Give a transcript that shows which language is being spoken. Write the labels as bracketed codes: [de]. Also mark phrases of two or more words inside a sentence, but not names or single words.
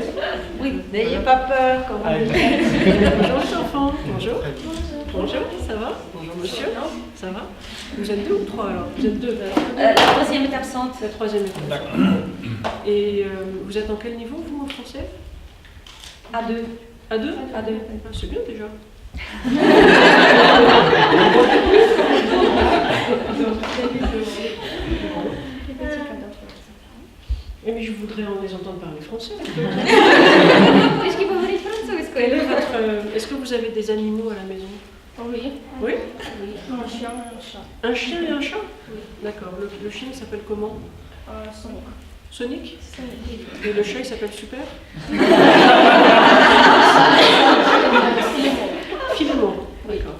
[fr] Oui, n'ayez pas peur quand vous Bonjour les enfants. Bonjour. Bonjour, ça va? Bonjour monsieur. Ça va? Vous êtes 2 ou 3 alors? Vous êtes 2. La troisième est absente. La troisième est absente. D'accord. Et vous êtes en quel niveau vous en français? A2. A2? A2. Ah, c'est bien déjà. Mais je voudrais en les entendre parler français. [uk] Трішки поговоріть французькою. [fr] Est-ce que vous avez des animaux à la maison? Oui. Oui? Un chien et un chat. Un chien et un chat? Oui. D'accord. Le chien il s'appelle comment? Sonic. Sonic? Et le chat il s'appelle Super? Philémon. D'accord.